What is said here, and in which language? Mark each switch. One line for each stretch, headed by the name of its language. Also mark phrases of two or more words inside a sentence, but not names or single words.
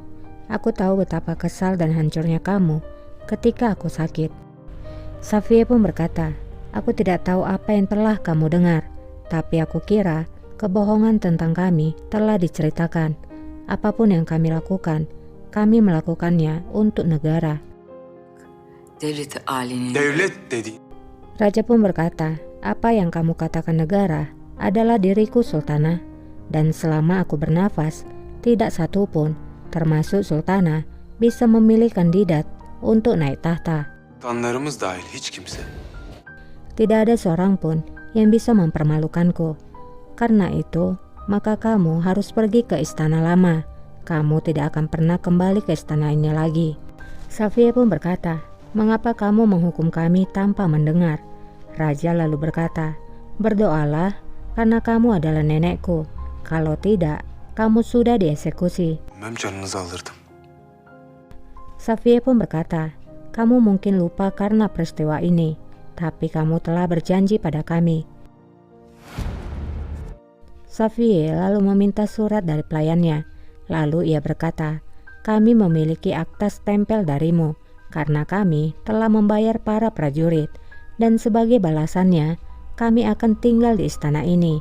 Indonesian: Aku tahu betapa kesal dan hancurnya kamu ketika aku sakit. Safiye pun berkata, aku tidak tahu apa yang telah kamu dengar. Tapi aku kira kebohongan tentang kami telah diceritakan. Apapun yang kami lakukan, kami melakukannya untuk negara.
Turkish: Devlet-i âlinin. Devlet dedi.
Indonesian: Raja pun berkata, apa yang kamu katakan negara adalah diriku sultanah. Dan selama aku bernafas, tidak satu pun, termasuk sultanah, bisa memilih kandidat untuk naik tahta.
Turkish: Tanlarımız dahil hiç kimse.
Indonesian: Tidak ada seorang pun yang bisa mempermalukanku. Karena itu, maka kamu harus pergi ke istana lama. Kamu tidak akan pernah kembali ke istana ini lagi. Safiyah pun berkata, mengapa kamu menghukum kami tanpa mendengar? Raja lalu berkata, berdoalah karena kamu adalah nenekku. Kalau tidak, kamu sudah dieksekusi.
Turkish: Bilmem canınızı alırdım.
Indonesian: Safiyah pun berkata, kamu mungkin lupa karena peristiwa ini, tapi kamu telah berjanji pada kami. Safiyah lalu meminta surat dari pelayannya. Lalu ia berkata, kami memiliki akta stempel darimu, karena kami telah membayar para prajurit, dan sebagai balasannya, kami akan tinggal di istana ini.